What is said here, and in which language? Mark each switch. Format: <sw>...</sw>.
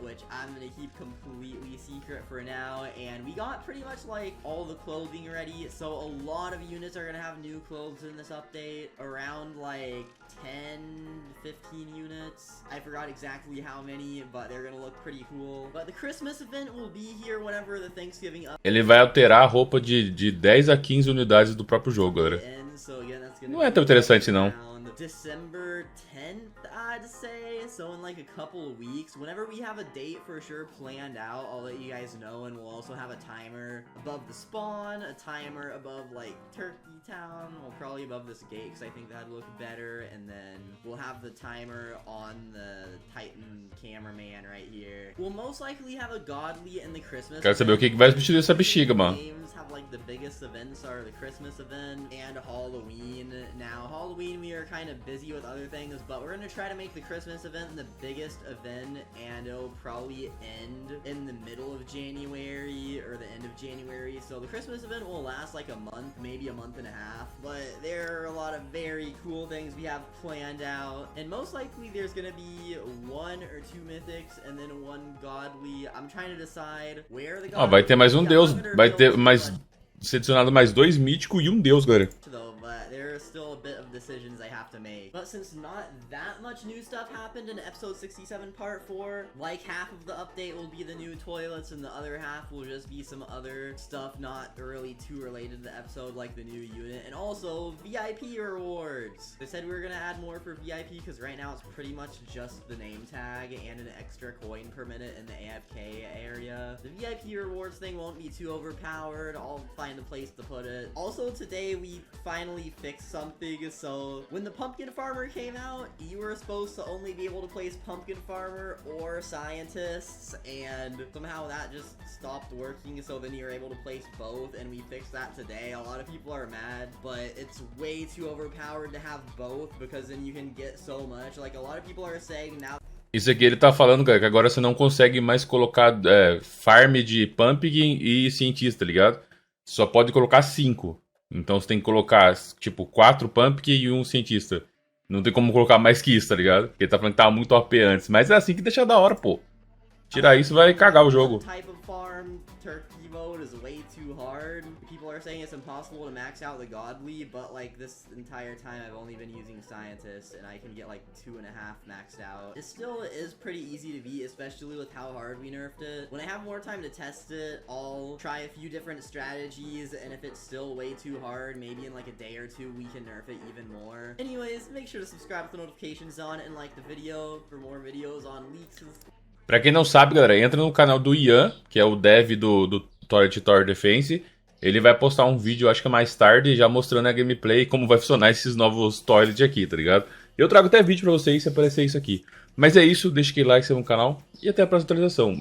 <en>I'm gonna keep completely secret for now, and we got pretty much like all the clothing ready, so a lot of units are gonna have new clothes in this update, around like 10-15 units. I forgot exactly how many, but they're gonna look pretty cool. But the Christmas event will be here whenever the Thanksgiving update.</en> <pt>Ele vai alterar a roupa de 10 a 15 unidades do próprio jogo, galera. Não é tão interessante, não.</pt> <en>December 10th, I'd say. So in like a couple of weeks, whenever we have a date for sure planned out, I'll let you guys know, and we'll also have a timer above the spawn, a timer above like Turkey Town, well probably above this gate because I think that'd look better, and then we'll have the timer on the Titan cameraman right here. We'll most likely have a godly in the Christmas.</en> <pt>Quero saber o que vai vestir essa bexiga, mano.</pt> <en>Have like the biggest events are the Christmas event and Halloween. Now Halloween we are kind of busy with other things, but we're gonna try to make the Christmas event the biggest event, and it'll probably end in the middle of January or the end of January. So the Christmas event will last like a month, maybe a month and a half, but there are a lot of very cool things we have planned out, and most likely there's gonna be 1 or 2 mythics and then 1 godly. I'm trying to decide where the godly...</en> <pt>vai ter mais um deus, vai ter mais selecionado mais 2 míticos e um deus, galera.</pt> <en>But there are still a bit of decisions I have to make. But since not that much new stuff happened in episode 67 part 4, like half of the update will be the new toilets and the other half will just be some other stuff not really too related to the episode, like the new unit and also VIP rewards. They said we were gonna add more for VIP because right now it's pretty much just the name tag and an extra coin per minute in the AFK area. The VIP rewards thing won't be too overpowered. I'll find find a place to put it. Also today we finally fixed something, so when the pumpkin farmer came out, you were supposed to only be able to place pumpkin farmer or scientists, and somehow that just stopped working, so then you're able to place both, and we fixed that today. A lot of people are mad, but it's way too overpowered to have both, because then you can get so much. Like, a lot of people are saying now.</en> <pt>Isso aqui ele tá falando, cara, que agora você não consegue mais colocar farm de pumpkin e cientista, tá ligado? Só pode colocar 5. Então você tem que colocar, tipo, 4 pumpkin e 1 cientista. Não tem como colocar mais que isso, tá ligado? Porque ele tá falando que tava muito OP antes. Mas é assim que deixa da hora, pô. Tirar isso vai cagar o jogo.</pt> <en>Type of farm, turkey mode is way too hard. People are saying it's impossible to max out the godly, but like this entire time I've only been using scientists and I can get like 2.5 maxed out. It still is pretty easy to beat, especially with how hard we nerfed it. When I have more time to test it, I'll try a few different strategies, and if it's still way too hard, maybe in like a day or two we can nerf it even more. Anyways, make sure to subscribe with the notifications on and like the video for more videos on leaks and stuff.</en> <pt>Pra quem não sabe, galera, entra no canal do Ian, que é o dev do Tower Defense. Ele vai postar um vídeo, acho que mais tarde, já mostrando a gameplay e como vai funcionar esses novos toilets aqui, tá ligado? Eu trago até vídeo pra vocês se aparecer isso aqui. Mas é isso, deixa aquele like, se inscreva no canal e até a próxima atualização.</pt>